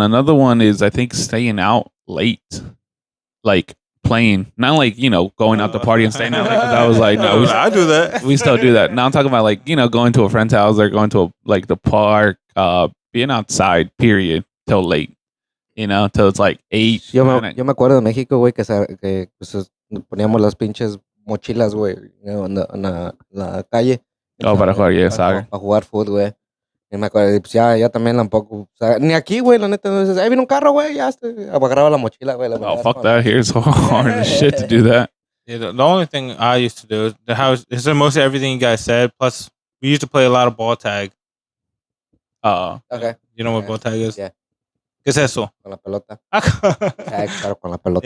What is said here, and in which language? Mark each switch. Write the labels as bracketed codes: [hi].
[en] Another one is I think staying out late, like playing, not like going out to party and staying out late. 'Cause I was like, no, I do that. we still do that. Now I'm talking about like going to a friend's house or going to like the park, being outside. Period till late. till it's like 8. [es] Yo me, 9. yo me acuerdo de México, güey, que pues, poníamos las pinches mochilas, güey, en la calle. Oh, para jugar, yeah, soccer. Para jugar fútbol, güey. Y me acuerdo, y pues ya también tampoco. O sea, ni aquí, güey, la neta, no dices, ahí viene un carro, güey, ya agarraba la mochila, güey. [en] Oh, fuck that. Here's hard as shit to do that. Yeah, the only thing I used to do is the house. It's mostly everything you guys said. Plus, we used to play a lot of ball tag. Okay. You know what ball tag is? Yeah. [es] ¿Qué es eso? Con la pelota. Claro, con la pelota.